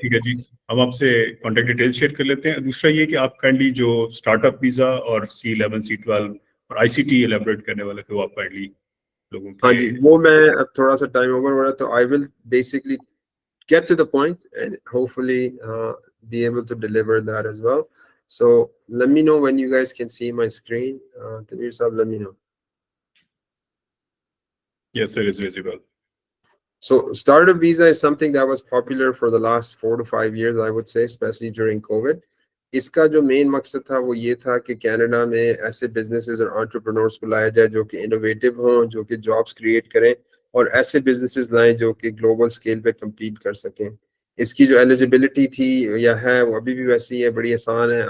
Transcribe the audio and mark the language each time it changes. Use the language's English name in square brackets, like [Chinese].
[Hindi] ठीक है जी, हम आपसे कॉन्टैक्ट डिटेल्स शेयर कर लेते हैं. दूसरा ये कि आप काइंडली जो स्टार्टअप वीज़ा और C11 C12 और ICT एलैबोरेट करने वाले थे वो आप काइंडली लोगों के. हाँ जी, वो मैं अब थोड़ा सा टाइम ओवर हो रहा है, तो [English] I will basically get to the point and hopefully be able to deliver that as well. So let me know when you guys can see my screen. Tanveer Saab, let me know. Yes, it is visible. So startup visa is something that was popular for the last 4 to 5 years, I would say, especially during COVID. [Hindi] इसका जो main मकसद था वो ये था कि Canada में ऐसे बिजनेसेस और एंटरप्रेन्योर्स को लाया जाए जो कि इनोवेटिव हों, जो कि जॉब्स क्रिएट करें, और ऐसे बिजनेसेस लाएं जो कि ग्लोबल स्केल पे compete कर सकें. इसकी जो एलिजिबिलिटी थी या है वो अभी भी वैसी है, बड़ी आसान है.